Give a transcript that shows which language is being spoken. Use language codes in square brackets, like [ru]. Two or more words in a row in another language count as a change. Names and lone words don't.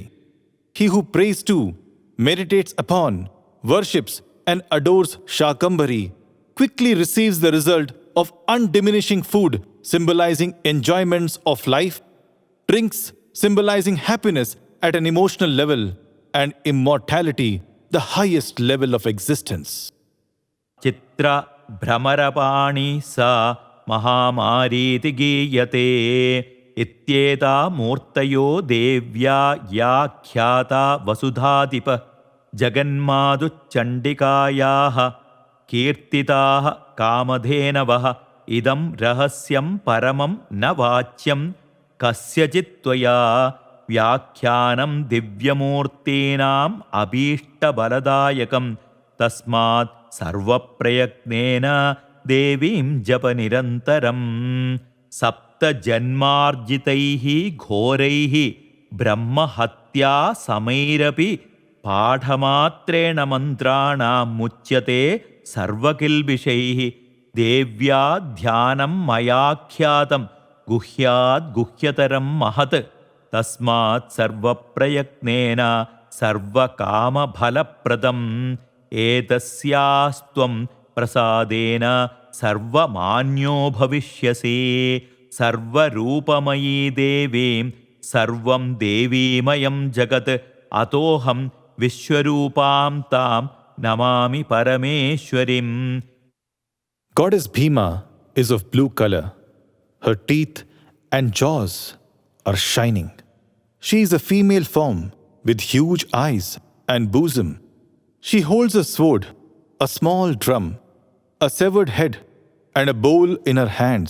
[en] He who prays to, meditates upon, worships and adores Shakambhari quickly receives the result of undiminishing food symbolizing enjoyments of life, drinks symbolizing happiness at an emotional level, and immortality, the highest level of existence. [sa] Chitra Bhramarapani sa Mahamariti giyate ityeta murtayo devya yakhyata vasudhadipa jaganmadu chandikayaha kirtitaha kamadhenavaha idam rahasyam paramam na vachyam kasyachittvaya വ്യാഖ്യാനം ദിവ്യമൂർത്തീനാം അഭീഷ്ടബലദായകം തസ്മാത് സർവപ്രയത്നേന ദേവീം ജപനിരന്തരം സപ്തജന്മാർജിതൈഃ ഘോരൈഃ ബ്രഹ്മഹത്യാ സമൈരപി പാഠമാത്രേണ മന്ത്രാണാം മുച്യത്തെ സർവകിൽബിഷൈഃ ദേവ്യാ ധ്യാനം മയാഖ്യാതം ഗുഹ്യാദ് ഗുഹ്യതരം മഹത് തസ്മാത് സർവപ്രയത്നേന സർവകാമഫലപ്രദം एतस्यास्त्वं प्रसादेन सर्वमान्यो भविष्यसि सर्वरूपमयी देवीं सर्वं देवीमयं जगत् अतोऽहं विश्वरूपां तां नमामि परमेश्वरीम्. [en] Goddess Bhima is of blue color. Her teeth and jaws are shining. She is a female form with huge eyes and bosom. She holds a sword, a small drum, a severed head, and a bowl in her hands.